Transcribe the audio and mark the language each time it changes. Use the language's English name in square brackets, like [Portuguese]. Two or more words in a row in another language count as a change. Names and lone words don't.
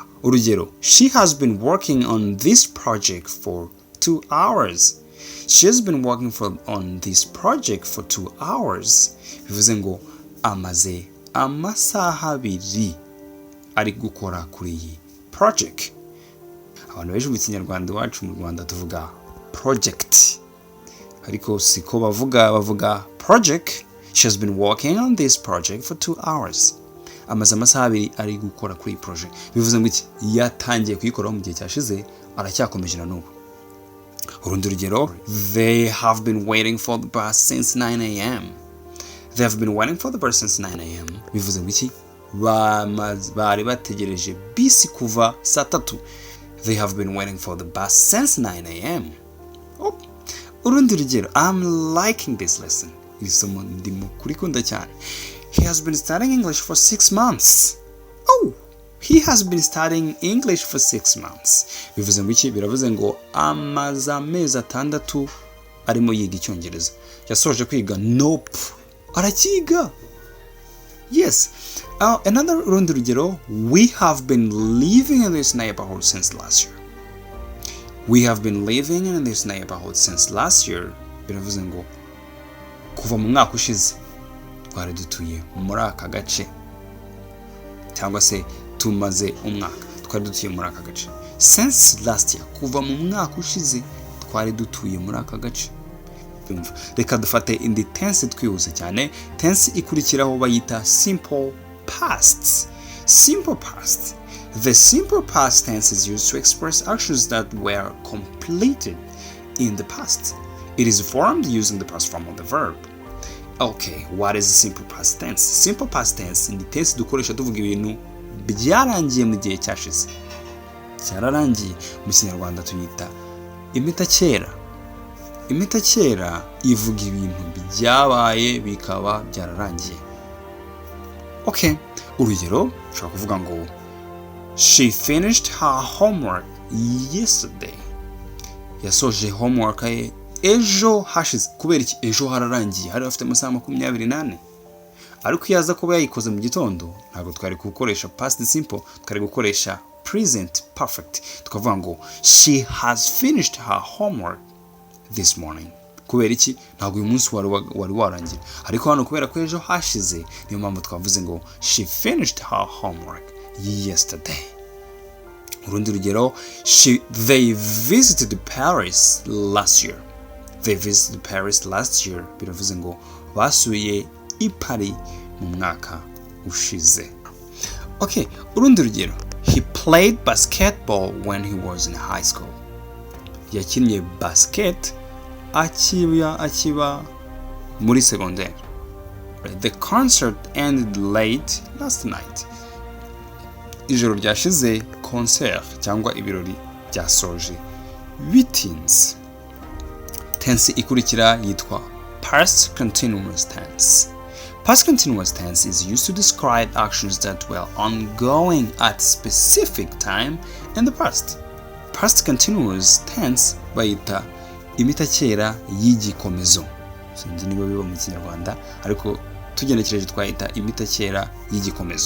[Kinyarwanda] Urugero, [English] she has been working on this project for 2 hours. She has been working on this project for 2 hours. [Kinyarwanda] Bivuze ngo amaze amasaha abiri ari gukora kuri iyi project. Abantu benshi mu Kinyarwanda iwacu mu Rwanda tuvuga project, ariko siko bavuga project. [English] She has been working on this project for 2 hours. [Kinyarwanda] Amaze amasaha abiri ari gukora kuri iyi project. Bivuze ngo iki yatangiye kuyikora mu gihe cyashize aracyakomeje na n'ubu. Urundi rugero, [English] they have been waiting for the bus since 9 a.m. They have been waiting for the bus since 9 a.m. [Kinyarwanda] Bivuze ngo iki bari bategereje bisi kuva saa 3. [English] They have been waiting for the bus since 9 a.m. [Kinyarwanda] Urundi rugero, [English] I'm liking this lesson. [Kinyarwanda] Isomo ndimo kurikunda cyane. [English] He has been studying English for 6 months. He has been studying English for 6 months. [Kinyarwanda] Bivuze ngo iki? Biravuze ngo amaze amezi 6 arimo yiga icyongereza. Yasoje kwiga? Nope. Arakiga. [English] Yes. Another [Kinyarwanda] rundi rugero, [English] we have been living in this neighborhood since last year. We have been living in this neighborhood since last year. [Kinyarwanda] Biravuze ngo kuva mu mwaka ushize twari dutuye muri aka gace, cyangwa se tumaze umwaka twari dutuye muri aka gace. [English] Since last year, [Kinyarwanda] kuva mu mwaka ushize twari dutuye muri aka gace. Reka dufate indi tense twihuse cyane. Tense ikurikiraho bayita [English] simple past. Simple past. The simple past tense is used to express actions that were completed in the past. It is formed using the past form of the verb. Okay, what is the simple past tense? Simple past tense [Kinyarwanda] ni tense dukoresha tuvuga ibintu byarangiye mu gihe cyashize. Cyararangiye mu Kinyarwanda tuyita imitakera. Imitakera ivuga ibintu byabaye bikaba byararangiye. Okay, urugero ushobora kuvuga ngo [English] she finished her homework yesterday. [Kinyarwanda] Yasoje homework ye ejo hashize. Kubera iki? Ejo hararangiye, hari afite amasaha 28. Ariko yaza kuba yayikoze mu gitondo ntabwo twari gukoresha [English] past simple, [Kinyarwanda] twari gukoresha [English] present perfect. [Kinyarwanda] Tukavuga ngo [English] she has finished her homework this morning. [Kinyarwanda] Kubera iki? Ntabwo uyu munsi wari warangira, ariko hano kubera ko ejo hashize niyo mpamvu twavuze ngo [English] she finished her homework yesterday. [Kinyarwanda] Urundi rugero, [English] they visited Paris last year. They visited Paris last year. [Kinyarwanda] Biravuze ngo basuye i Paris mu mwaka ushize. Okay, urundi rugero, [English] he played basketball when he was in high school. [Kinyarwanda] Yakinnye basket akiba muri secondaire. [English] The concert ended late last night. [Kinyarwanda] Ijoro ryashize concert cyangwa ibirori byasoje bitinze. Tense ikurikira yitwa [English] past continuous tense. Past continuous tense is used to describe actions that were ongoing at specific time in the past. Past continuous tense [Kinyarwanda] bayita imitakera y'igikomezo. Sinzi niba biba mu Kinyarwanda, ariko tugenekereje twayita imitakera y'igikomezo.